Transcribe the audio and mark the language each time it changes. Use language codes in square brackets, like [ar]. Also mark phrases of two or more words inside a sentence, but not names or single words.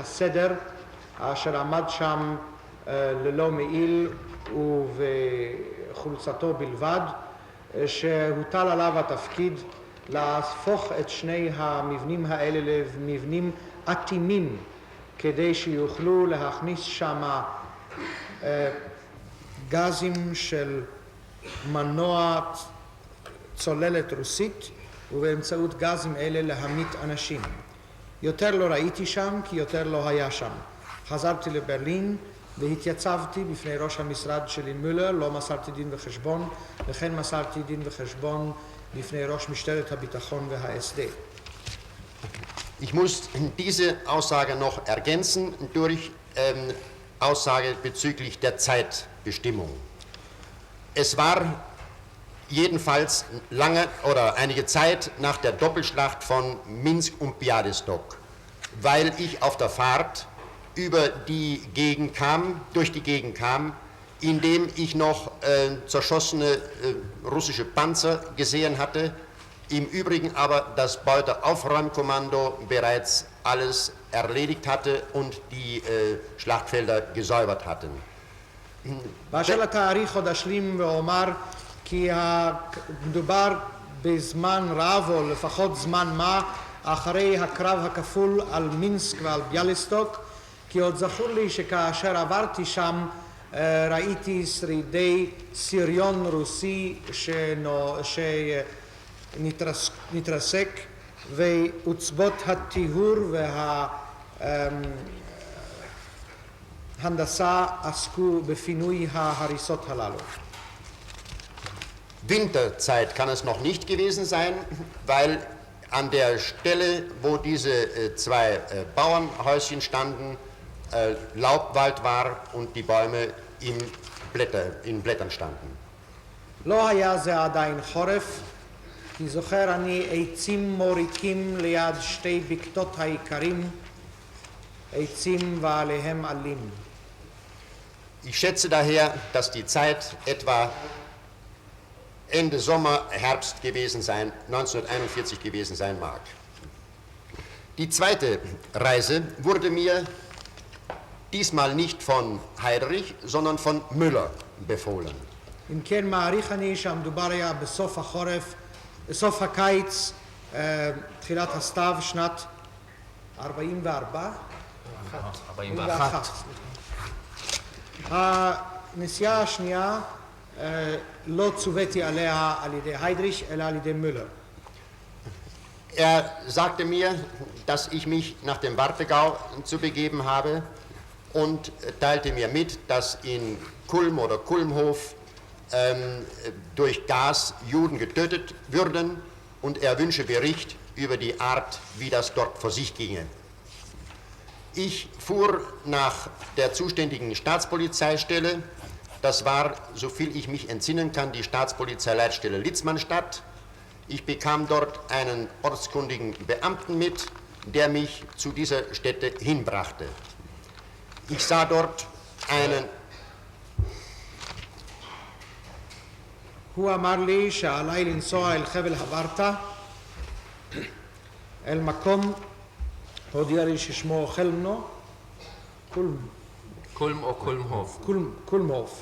[he] הסדר, אשר עמד שם ללא מעיל ובחולצתו בלבד, שהוטל עליו התפקיד להפוך את שני המבנים האלה למבנים אטימים, כדי שיוכלו להכניס שם גזים של מנוע צוללת רוסית, ובאמצעות גזים אלה להמית אנשים. יותר לא ראיתי שם, כי יותר לא היה שם. חזרתי לברלין והתייצבתי בפני ראש המשרד שלי מולר, לא מסרתי דין וחשבון, וכן מסרתי דין וחשבון בפני ראש משטרת הביטחון וה-SD. [de] Ich muss diese Aussage noch ergänzen durch Aussage bezüglich der Zeitbestimmung. Es war jedenfalls lange oder einige Zeit nach der Doppelschlacht von Minsk und Białystok, weil ich auf der Fahrt durch die Gegend kam, indem ich noch zerschossene russische Panzer gesehen hatte, im Übrigen aber das Beuteaufräumkommando bereits alles erledigt hatte und die Schlachtfelder gesäubert hatten. [he] באשר לתאריך עוד אשלים ואומר כי מדובר בזמן רב או לפחות זמן מה אחרי הקרב הכפול על מינסק ועל ביאליסטוק, כי עוד זכור לי שכאשר עברתי שם ראיתי שרידי סריון רוסי שנתרסק ועוצבות הטיהור וההנדסה עסקו בפינוי ההריסות הללו. [de] Winterzeit kann es noch nicht gewesen sein, weil an der Stelle, wo diese zwei Bauernhäuschen standen, Laubwald war und die Bäume in Blättern standen. [he] לא היה זה עדיין חורף, כי זוכר אני עצים מוריקים ליד שתי בקתות העיקרים, עצים ועליהם עלים. [de] Ich schätze daher, dass die Zeit etwa Ende Sommer, Herbst gewesen sein, 1941 gewesen sein mag. Die zweite Reise wurde mir diesmal nicht von Heydrich, sondern von Müller befohlen. [he] אם כן מעריך אני שהמדובר היה בסוף החורף, בסוף הקיץ, תחילת הסתיו, שנת 44? 41. הנסיעה השנייה לא צוויתי עליה על ידי היידריש, אלא על ידי מולר. [de] Er sagte mir, dass ich mich nach dem Warthegau zu begeben habe und teilte mir mit, dass in Kulm oder Kulmhof durch Gas Juden getötet würden und er wünsche Bericht über die Art, wie das dort vor sich ginge. Ich fuhr nach der zuständigen Staatspolizeistelle, das war, soviel ich mich entsinnen kann, die Staatspolizeileitstelle Litzmannstadt. Ich bekam dort einen ortskundigen Beamten mit, der mich zu dieser Stätte hinbrachte. Ich sah dort einen [he] הוא אמר לי שעליי לנסוע אל חבל הברטה, אל מקום, הודיע לי ששמו חלמנו, קולם או קולמהוף? קולמהוף.